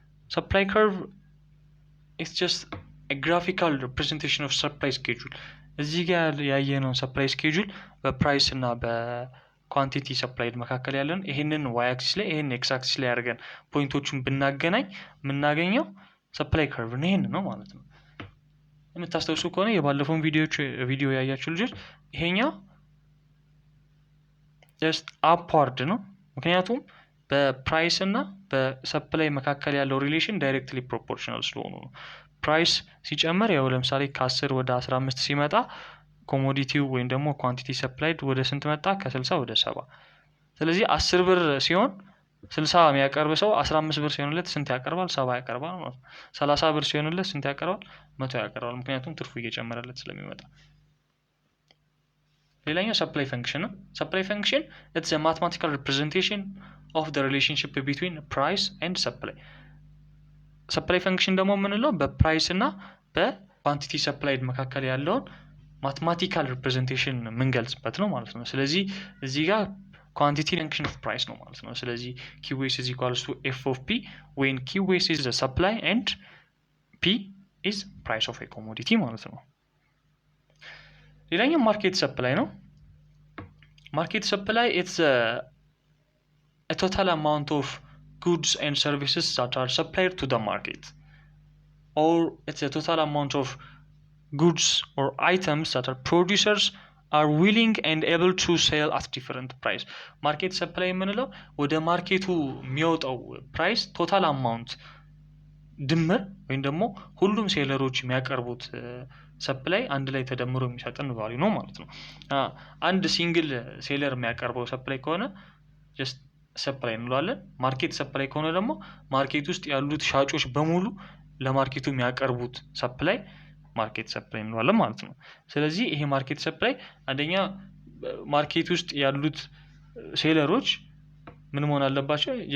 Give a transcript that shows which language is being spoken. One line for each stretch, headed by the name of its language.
English: supply curve is just a graphical representation of supply schedule.
Amharic: እዚህ ጋር ያየነው ሰፕላይ ስኬጁል በፕራይስ እና በኳንቲቲ ሰፕላይድ መካከል ያለን ይሄንን ዋይ አክሲስ ላይ ይሄን ኤክስ አክሲስ ላይ አድርገን ፖይንቶቹን ብናገናኝ የምናገኘው ሰፕላይ ከርቭ ነው። ይሄን ነው ማለት ነው። የምታስታውሱ ከሆነ የባለፈውን ቪዲዮ ያያችሁ ልጆች ይሄኛው
English: just upward
Amharic: ነው። ምክንያቱም በፕራይስ እና በሰፕላይ መካከል ያለው ሪሌሽን ዳይሬክትሊ ፕሮፖርሽናል ስለሆኑ ነው። ፕራይስ ሲጨምር ያው ለምሳሌ ከ10 ወደ 15 ሲመጣ ኮሞዲቲው ወይም ደግሞ ኳንቲቲ ሰፕላይድ ወደ ስንት መጣ? ከ60 ወደ 70። ስለዚህ 10 ብር ሲሆን 60 የሚያቀርብ ሰው 15 ብር ሲሆንለት ስንት ያቀርባል? 70 ያቀርባል ማለት ነው። 30 ብር ሲሆንለት ስንት ያቀርባል? 100 ያቀርባል። ምክንያቱም ትርፉ እየጨመረለት ስለሚመጣ። ሌላኛው ሰፕላይ ፈንክሽን ነው። ሰፕላይ ፈንክሽን
English: it's a mathematical representation of the relationship between price and supply.
Amharic: ሰፕላይ ፈንክሽን ደግሞ የምንለው በፕራይስ እና በኳንቲቲ ሰፕላይድ መካከል ያለውን ማትማቲካል ሪፕሬዘንቴሽን የምንገልጽበት ነው ማለት ነው። ስለዚህ እዚህ ጋር ኳንቲቲ ፈንክሽን ኦፍ ፕራይስ ነው ማለት ነው። ስለዚህ
English: QS is equals to F of P when QS is the supply and P is price of a commodity
Amharic: ማለት ነው። ሌላኛው ማርኬት ሰፕላይ ነው።
English: ማርኬት ሰፕላይ it's a total amount of goods and services that are supplied to the market, or it's a total amount of goods or items that our producers are willing and able to sell at different price.
Amharic: ማርኬት ሰፕላይ የምንለው ወደ ማርኬቱ የሚወጣው ፕራይስ ቶታል አማውንት ድምር ወይም ደግሞ ሁሉም ሴለሮች የሚያቀርቡት ሰፕላይ አንድ ላይ ተደምሮ የሚሰጠን ቫልዩ ነው ማለት ነው። አንድ ሲንግል ሴለር የሚያቀርበው ሰፕላይ ከሆነ ጀስት ሰፕላይ እንለዋለን። ማርኬት ሰፕላይ ከሆነ ደግሞ ማርኬት ውስጥ ያሉት ሻጮች በሙሉ ለማርኬቱ የሚያቀርቡት ሰፕላይ ማርኬት ሰፕላይ እንለዋለን ማለት ነው። ስለዚህ ይሄ ማርኬት ሰፕላይ አንደኛ ማርኬት ውስጥ ያሉት ሴለሮች ምን መሆን አለባቸው?